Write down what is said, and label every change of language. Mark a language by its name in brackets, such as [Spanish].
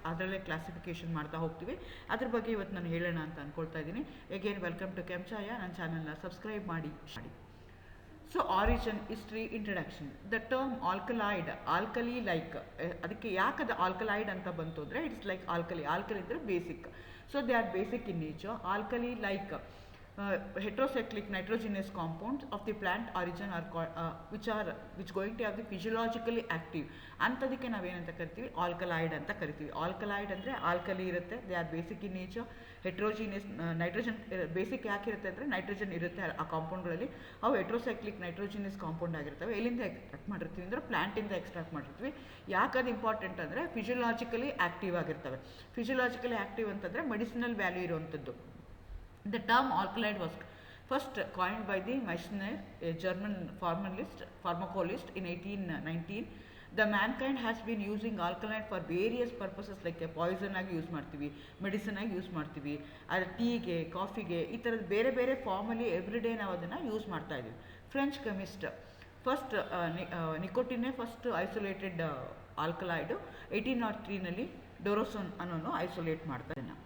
[Kannada] ಅದರಲ್ಲೇ ಕ್ಲಾಸಿಫಿಕೇಷನ್ ಮಾಡ್ತಾ ಹೋಗ್ತೀವಿ. ಅದ್ರ ಬಗ್ಗೆ ಇವತ್ತು ನಾನು ಹೇಳೋಣ ಅಂತ ಅಂದ್ಕೊಳ್ತಾ ಇದ್ದೀನಿ. [English] Again welcome to Chaya. [Kannada] ನನ್ನ ಚಾನಲ್ನ ಸಬ್ಸ್ಕ್ರೈಬ್ ಮಾಡಿ. So origin, history, introduction. The term alkaloid, alkali like, ಅದಕ್ಕೆ ಯಾಕದು ಆಲ್ಕಲಾಯ್ಡ್ ಅಂತ ಬಂತು ಅಂದರೆ ಇಟ್ಸ್ ಲೈಕ್ ಆಲ್ಕಲಿ ಅಂದರೆ basic. [English] So they are basic in nature. Alkali like heterocyclic nitrogenous compounds of the plant origin are which going to have the physiologically active [Kannada] ಅಂತದಕ್ಕೆ ನಾವೇನಂತ ಕರಿತೀವಿ, alkaloid ಅಂತ ಕರಿತೀವಿ. Alkaloid ಅಂದರೆ ಆಲ್ಕಲಿ ಇರುತ್ತೆ, [English] They are basic in nature. [Kannada] Heterogeneous nitrogen basic ಯಾಕಿರುತ್ತೆ ಅಂದರೆ nitrogen ಇರುತ್ತೆ ಆ ಕಾಂಪೌಂಡ್ಗಳಲ್ಲಿ. ಅವು ಹೆಟ್ರೋಸೈಕ್ಲಿಕ್ ನೈಟ್ರೋಜಿನಿಯಸ್ ಕಾಂಪೌಂಡ್ ಆಗಿರ್ತವೆ. ಎಲ್ಲಿಂದ ಎಕ್ಸ್ಟ್ರಾಕ್ಟ್ ಮಾಡಿರ್ತೀವಿ ಅಂದರೆ ಪ್ಲಾಂಟಿಂದ ಎಕ್ಸ್ಟ್ರಾಕ್ಟ್ ಮಾಡಿರ್ತೀವಿ. ಯಾಕದು ಇಂಪಾರ್ಟೆಂಟ್ ಅಂದರೆ ಫಿಸಿಯಲಾಜಿಕಲಿ ಆ್ಯಕ್ಟಿವ್ ಆಗಿರ್ತವೆ. ಫಿಸಿಯಲಾಜಿಕಲಿ ಆ್ಯಕ್ಟಿವ್ ಅಂತಂದರೆ ಮೆಡಿಸಿನಲ್ ವ್ಯಾಲ್ಯೂ ಇರುವಂಥದ್ದು. [English] The term alkaloid was first coined by the Meissner, a German pharmacologist in 1819. The mankind has been using alkaloid for various purposes, like a poison [Kannada] ಆಗಿ use ಮಾಡ್ತೀವಿ, medicine ಆಗಿ use ಮಾಡ್ತೀವಿ, ಅದು ಟೀಗೆ, ಕಾಫಿಗೆ, ಈ ಥರದ ಬೇರೆ ಬೇರೆ ಫಾರ್ಮಲ್ಲಿ ಎವ್ರಿ ಡೇ ನಾವು ಅದನ್ನು ಯೂಸ್ ಮಾಡ್ತಾ ಇದ್ದೀವಿ. French chemist first ನಿಕೋಟಿನೇ first isolated ಆಲ್ಕಲಾಯ್ಡು 1803 ಡೊರೋಸೋನ್ ಅನ್ನೋನು ಐಸೋಲೇಟ್ ಮಾಡ್ತಾರೆ.